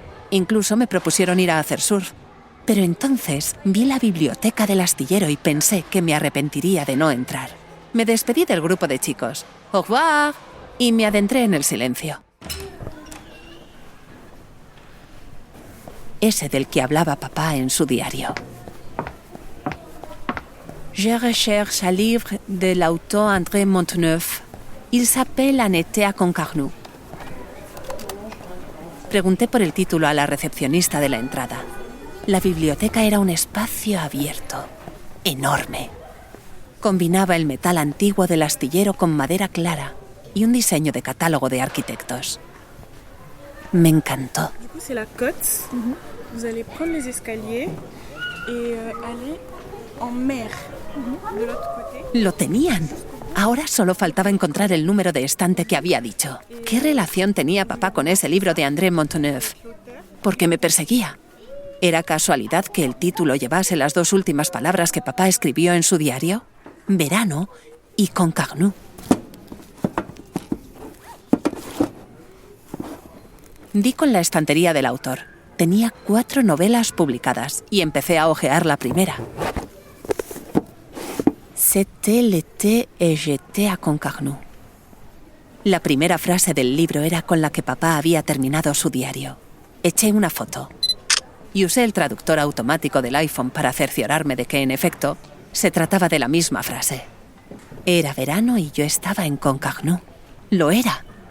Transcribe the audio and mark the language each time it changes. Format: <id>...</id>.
<es>Incluso me propusieron ir a hacer surf. Pero entonces vi la biblioteca del astillero y pensé que me arrepentiría de no entrar. Me despedí del grupo de chicos.</es> <fr>¡Au revoir!</fr> <es>Y me adentré en el silencio. Ese del que hablaba papá en su diario.</es> <fr>Je recherche un livre de l'auteur André Monteneuf. Il s'appelle Un été à Concarneau.</fr> <es>Pregunté por el título a la recepcionista de la entrada. La biblioteca era un espacio abierto, enorme, Combinaba el metal antiguo del astillero con madera clara y un diseño de catálogo de arquitectos. Me encantó.</es> <fr>Du coup, c'est la côte. Vous allez prendre les escaliers et aller en mer de l'autre côté.</fr> <es>Lo tenían. Ahora solo faltaba encontrar el número de estante que había dicho. ¿Qué relación tenía papá con ese libro de André Montaneuf? ¿Por qué me perseguía? ¿Era casualidad que el título llevase las 2 últimas palabras que papá escribió en su diario? Verano y Concarneau. Di con la estantería del autor. Tenía 4 novelas publicadas y empecé a hojear la primera.</es> <fr>C'était l'été et j'étais à Concarneau.</fr> <es>La primera frase del libro era con la que papá había terminado su diario. Eché una foto y usé el traductor automático del iPhone para cerciorarme de que, en efecto, se trataba de la misma frase. Era verano y yo estaba en Concarneau. Lo era.</es>